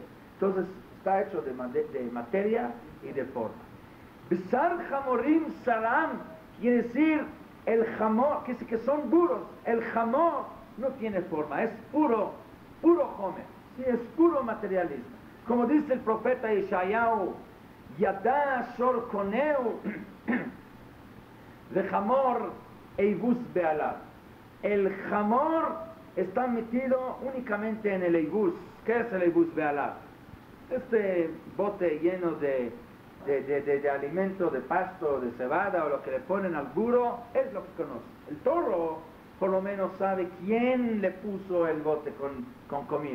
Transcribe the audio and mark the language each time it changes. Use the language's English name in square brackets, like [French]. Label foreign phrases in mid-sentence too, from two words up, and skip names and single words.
[Spanish] Entonces está hecho de materia y de forma. [Hebrew] בשר חמורים בשרם, [Spanish] quiere decir el jamor, que son duros. El jamor no tiene forma, es puro homer, ¿sí? Es puro materialismo. Como dice el profeta Ishayahu, [Hebrew] ידע שור קנהו וחמור אבוס בעליו. [Spanish] El jamor está metido únicamente en el eibus. ¿Qué es el [Hebrew] אבוס בעליו? [Spanish] Este bote lleno de alimento, de pasto, de cebada o lo que le ponen al burro, es lo que conoce. El toro por lo menos sabe quién le puso el bote con comida.